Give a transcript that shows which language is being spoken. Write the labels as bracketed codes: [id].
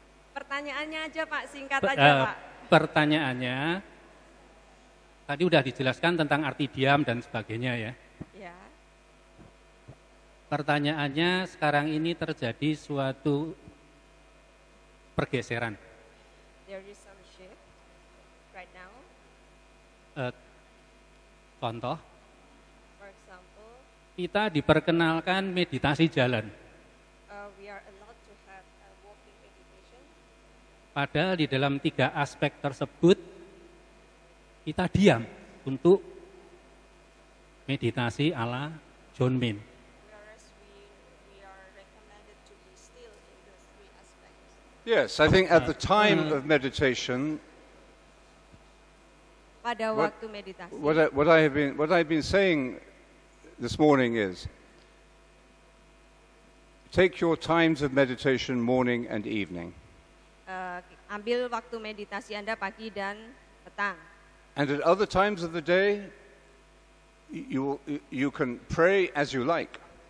[id] Pertanyaannya aja Pak, singkat aja Pak. Pertanyaannya, tadi udah dijelaskan tentang arti diam dan sebagainya ya. Ya. Pertanyaannya sekarang ini terjadi suatu pergeseran. [en] There is some shift right now. [id] Contoh, [en] For example, [id] kita diperkenalkan meditasi jalan. [en] We are allowed to have a walking meditation. [id] Padahal di dalam 3 aspek tersebut, kita diam untuk meditasi ala John Min. [en] Whereas we are recommended to be still in those 3 aspects. Yes, I think at the time of meditation, [id] Pada waktu meditasi. [en] what I've been saying this morning is, take your times of meditation morning and evening. [id] Ambil waktu meditasi Anda pagi dan petang. [en] And at other times of the day, you can pray as you like.